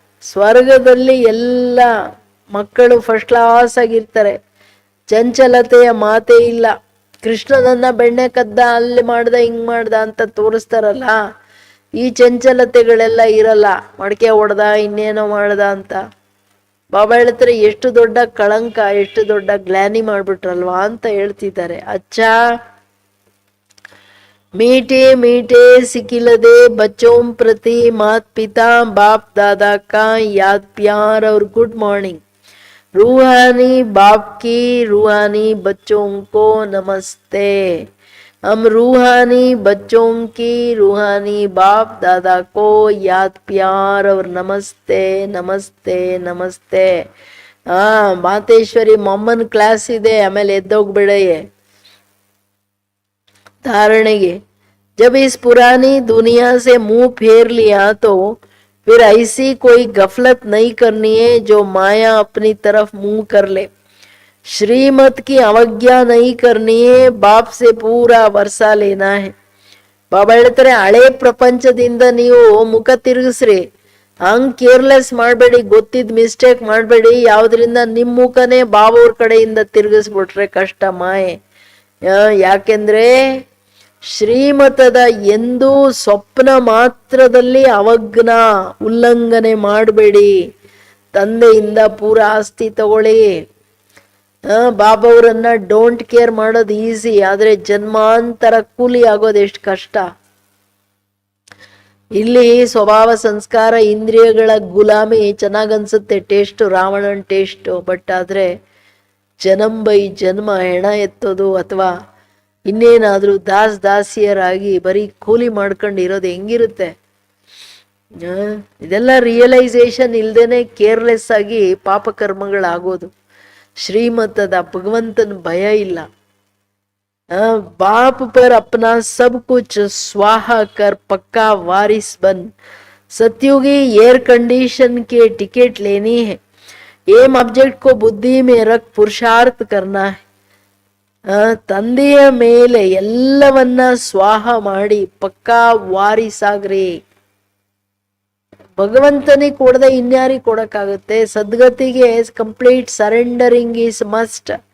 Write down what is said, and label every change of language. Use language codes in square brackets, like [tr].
[kn] ಸ್ವರ್ಗದಲ್ಲಿ ಎಲ್ಲ ಮಕ್ಕಳು ಫಸ್ಟ್ ಕ್ಲಾಸ್ ಆಗಿರ್ತಾರೆ, ಚಂಚಲತೆಯ ಮಾತೇ ಇಲ್ಲ. ಕೃಷ್ಣನನ್ನ ಬೆಣ್ಣೆ ಕದ್ದ, ಅಲ್ಲಿ ಮಾಡ್ದ, ಹಿಂಗ್ ಮಾಡ್ದ ಅಂತ ತೋರಿಸ್ತಾರಲ್ಲ, ಈ ಚಂಚಲತೆಗಳೆಲ್ಲ ಇರಲ್ಲ. ಮಡಕೆ ಹೊಡೆದ, ಇನ್ನೇನೋ ಮಾಡ್ದ ಅಂತ. ಬಾಬಾ ಹೇಳ್ತಾರೆ ಎಷ್ಟು ದೊಡ್ಡ ಕಳಂಕ, ಎಷ್ಟು ದೊಡ್ಡ ಗ್ಲಾನಿ ಮಾಡ್ಬಿಟ್ರಲ್ವಾ ಅಂತ ಹೇಳ್ತಿದ್ದಾರೆ. [hi] ಅಚ್ಚಾ मीठे मीठे सिकिलदे बच्चों प्रति मात पिता बाप दादा का याद प्यार और गुड मॉर्निंग. रूहानी बाप की रूहानी बच्चों को नमस्ते. हम रूहानी बच्चों की रूहानी बाप दादा को याद प्यार और नमस्ते नमस्ते नमस्ते. [kn] ಮಾತೇಶ್ವರಿ ಮೊಮ್ಮನ್ ಕ್ಲಾಸ್ ಇದೆ, ಆಮೇಲೆ ಎದ್ದೋಗ್ಬಿಡೆಯೇ धारणेगे. [hi] जब इस पुरानी दुनिया से मुंह फेर लिया तो फिर ऐसी कोई गफलत नहीं करनी है जो माया अपनी तरफ मुंह कर ले. श्रीमत की अवज्ञा नहीं करनी है, बाप से पूरा वर्षा लेना है. [kn] ಬಾಬಾ ಹೇಳ್ತಾರೆ ಹಳೆ ಪ್ರಪಂಚದಿಂದ ನೀವು ಮುಖ ತಿರುಗಿಸ್ರಿ, ಹಂಗ್ ಕೇರ್ಲೆಸ್ ಮಾಡಬೇಡಿ, ಗೊತ್ತಿದ್ ಮಿಸ್ಟೇಕ್ ಮಾಡಬೇಡಿ. ಯಾವ್ದ್ರಿಂದ ನಿಮ್ ಮುಖನೇ ಬಾಬವ್ರ ಕಡೆಯಿಂದ ತಿರುಗಿಸ್ಬಿಟ್ರೆ ಕಷ್ಟ ಮಾಯೆ. ಯಾಕೆಂದ್ರೆ ಶ್ರೀಮತದ ಎಂದೂ ಸ್ವಪ್ನ ಮಾತ್ರದಲ್ಲಿ ಅವಜ್ಞ ಉಲ್ಲಂಘನೆ ಮಾಡಬೇಡಿ. ತಂದೆಯಿಂದ ಪೂರ ಆಸ್ತಿ ತಗೊಳ್ಳಿ. ಬಾಬಾವ್ರನ್ನ ಡೋಂಟ್ ಕೇರ್ ಮಾಡೋದು ಈಸಿ, ಆದ್ರೆ ಜನ್ಮಾಂತರ ಕೂಲಿ ಆಗೋದು ಎಷ್ಟು ಕಷ್ಟ. ಇಲ್ಲಿ ಸ್ವಭಾವ ಸಂಸ್ಕಾರ ಇಂದ್ರಿಯಗಳ ಗುಲಾಮಿ ಚೆನ್ನಾಗನ್ಸುತ್ತೆ, ಟೇಸ್ಟು, ರಾವಣನ್ ಟೇಸ್ಟು. ಬಟ್ ಆದ್ರೆ ಜನ್ಮ ಬೈ ಜನ್ಮ ಹೆಣ ಎತ್ತೋದು ಅಥವಾ ಇನ್ನೇನಾದ್ರೂ ದಾಸಿಯರಾಗಿ ಬರೀ ಕೂಲಿ ಮಾಡ್ಕೊಂಡು ಇರೋದು ಹೆಂಗಿರುತ್ತೆ. ಇದೆಲ್ಲ ರಿಯಲೈಸೇಷನ್ ಇಲ್ದೇನೆ ಕೇರ್ಲೆಸ್ ಆಗಿ ಪಾಪಕರ್ಮಗಳಾಗೋದು. ಶ್ರೀಮತದ ಭಗವಂತನ ಭಯ ಇಲ್ಲ. [hi] बाप पर अपना सब कुछ स्वाहा कर पक्का वारिस बन. सत्युगी एयर कंडीशन के टिकट लेनी है. एम ऑब्जेक्ट को बुद्धि में रख पुरुषार्थ करना है. [kn] ತಂದೆಯ ಮೇಲೆ ಎಲ್ಲವನ್ನ ಸ್ವಾಹ ಮಾಡಿ ಪಕ್ಕಾ ವಾರಿಸಾಗ್ರಿ. ಭಗವಂತನಿಗೆ ಕೊಡದೆ ಇನ್ಯಾರಿಗೆ ಕೊಡಕ್ಕಾಗುತ್ತೆ. ಸದ್ಗತಿಗೆ [en] Complete surrendering is must.